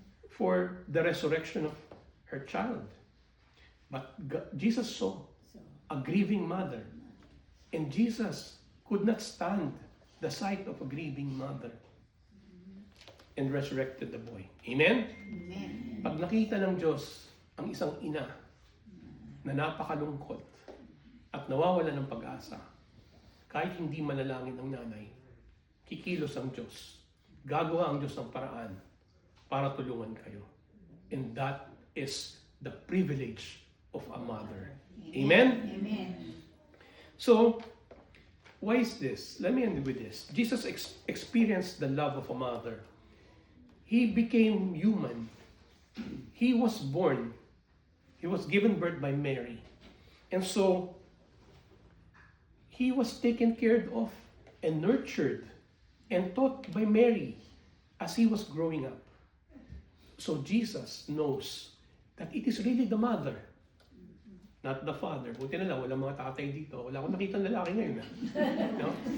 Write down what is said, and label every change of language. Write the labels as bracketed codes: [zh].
[en] for the resurrection of her child. But Jesus saw a grieving mother, and Jesus could not stand the sight of a grieving mother and resurrected the boy. Amen? Amen. [tl] Pag nakita ng Diyos ang isang ina na napakalungkot at nawawala ng pag-asa, kahit hindi manalangin ang nanay, kikilos ang Diyos. Gagawa ang Diyos ng paraan para tulungan kayo. [en] And that is the privilege of a mother. Amen? Amen. So, why is this? Let me end with this. Jesus experienced the love of a mother. He became human. He was born. He was given birth by Mary. And so, he was taken care of and nurtured and taught by Mary as he was growing up. So Jesus knows that it is really the mother, not the father. [tl] Buti na lang, walang mga tatay dito. Wala akong nakita lalaki ngayon. No?